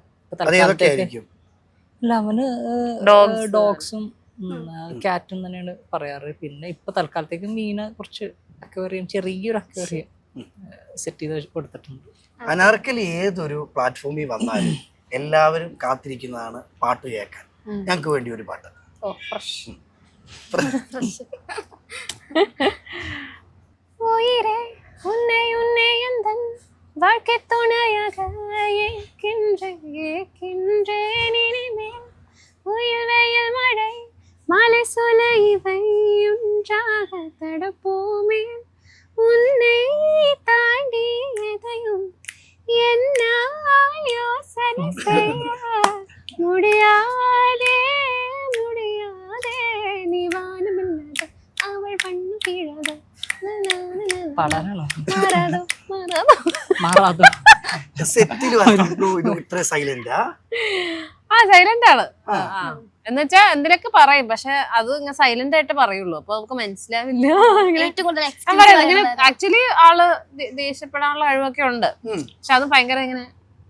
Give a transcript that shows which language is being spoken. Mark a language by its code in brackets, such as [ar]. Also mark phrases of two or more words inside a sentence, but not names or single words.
[ml] ഇല്ല, അവന് ഡോഗ്സും ക്യാറ്റും തന്നെയാണ് പറയാറ്. പിന്നെ ഇപ്പൊ തൽക്കാലത്തേക്ക് മീനെ കുറച്ച് അക്വേറിയം, ചെറിയൊരു അക്വേറിയം സെറ്റ് ചെയ്ത് കൊടുത്തിട്ടുണ്ട്. അനാർക്കലി ഏതൊരു പ്ലാറ്റ്ഫോമിൽ വന്നാലും എല്ലാവരും കാത്തിരിക്കുന്നതാണ് പാട്ട് കേൾക്കാൻ. ഞങ്ങൾക്ക് വേണ്ടി ഒരു പാട്ട്. [ta] வாழ்க்கை துணையாக ஏற்கின்றேன் இனிமேல் உயிர் வெயில் மழை மாலை சொலை இவை ஒன்றாக தடப்போமே உன்னை தாண்டி எதையும் என்னால் யோசனை செய்ய முடியாதே முடியாதே நீ வானமில்லாத அவள் பண்ணு கீழாத [ml] പാടാനാണോ? സൈലന്റ് ആണ്. എന്നുവെച്ചാ എന്തിനൊക്കെ പറയും, പക്ഷെ അത് ഇങ്ങനെ സൈലന്റ് ആയിട്ട് പറയുള്ളൂ. അപ്പൊ നമുക്ക് മനസ്സിലാവില്ല. ആക്ച്വലി ആള് ദേഷ്യപ്പെടാനുള്ള കഴിവൊക്കെ ഉണ്ട്, പക്ഷെ അത് ഭയങ്കര ഇങ്ങനെ